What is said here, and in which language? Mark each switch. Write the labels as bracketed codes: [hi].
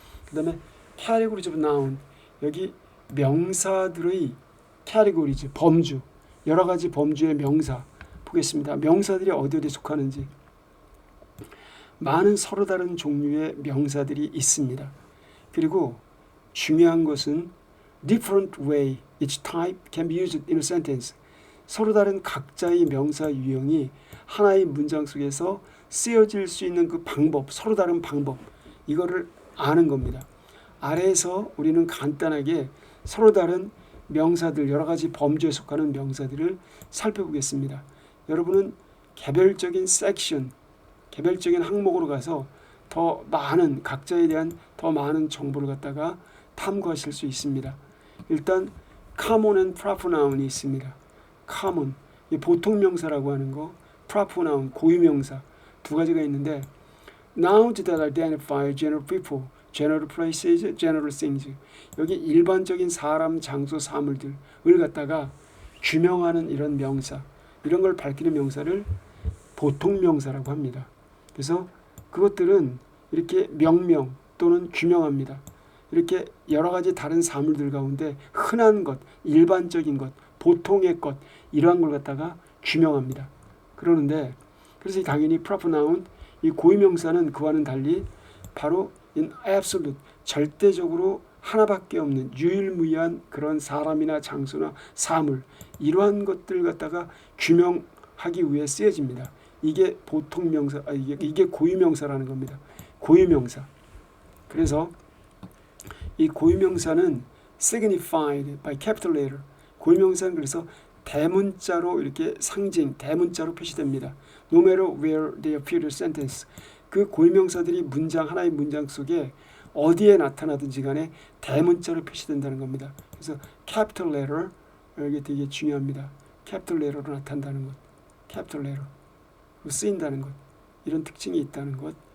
[ko] 그다음에 categories of noun, 여기 명사들의 categories, 범주, 여러 가지 범주의 명사 보겠습니다. 명사들이 어디에 속하는지 많은 서로 다른 종류의 명사들이 있습니다. 그리고 중요한 것은 [en] different way each type can be used in a sentence. [ko] 서로 다른 각자의 명사 유형이 하나의 문장 속에서 쓰여질 수 있는 그 방법, 서로 다른 방법, 이거를 아는 겁니다. 아래에서 우리는 간단하게 서로 다른 명사들, 여러 가지 범주에 속하는 명사들을 살펴보겠습니다. 여러분은 개별적인 섹션, 개별적인 항목으로 가서 더 많은, 각자에 대한 더 많은 정보를 갖다가 탐구하실 수 있습니다. [en] 일단 common and proper noun이 있습니다. common, [ko] 보통 명사라고 하는 거, [en] proper noun, [ko] 고유 명사 두 가지가 있는데 [en] nouns that identify general people, general places, general things. [ko] 여기 일반적인 사람, 장소, 사물들을 갖다가 규명하는 이런 명사, 이런 걸 밝히는 명사를 보통 명사라고 합니다. 그래서 그것들은 이렇게 명명 또는 규명합니다. 이렇게 여러 가지 다른 사물들 가운데 흔한 것, 일반적인 것, 보통의 것, 이러한 걸 갖다가 규명합니다. 그러는데 그래서 당연히 proper noun, 이 고유명사는 그와는 달리 바로 [en] in absolute, [ko] 절대적으로 하나밖에 없는 유일무이한 그런 사람이나 장소나 사물, 이러한 것들 갖다가 규명하기 위해 쓰여집니다. 이게 보통 명사, 이게 고유명사라는 겁니다. 고유명사. 그래서 이 고유명사는 [en] signified by capital letter. [ko] 고유명사는 그래서 대문자로 이렇게 상징, 대문자로 표시됩니다. [en] No matter where they appear in a sentence. [ko] 그 고유명사들이 문장 하나의 문장 속에 어디에 나타나든지 간에 대문자로 표시된다는 겁니다. 그래서 capital letter 이게 되게 중요합니다. capital letter로 나타난다는 것, capital letter 쓰인다는 것, 이런 특징이 있다는 것.